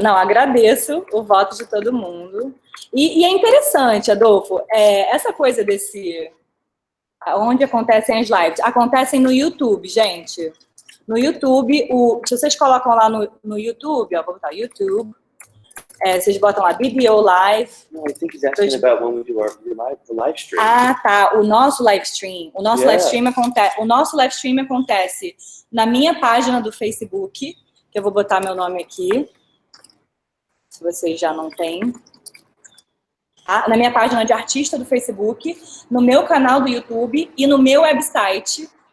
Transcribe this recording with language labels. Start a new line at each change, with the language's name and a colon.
Portuguese: Não, agradeço o voto de todo mundo. E é interessante, Adolfo, essa coisa onde acontecem as lives, acontecem no YouTube, gente. No YouTube, se vocês colocam lá no YouTube, ó, vou botar YouTube, vocês botam lá BBO Live.
English: No, I think he's asking about when we do the live stream.
Portuguese: Ah, tá. O nosso live stream. O nosso live stream acontece na minha página do Facebook, que eu vou botar meu nome aqui, se vocês já não têm. Na minha página de artista do Facebook, no meu canal do YouTube e no meu website.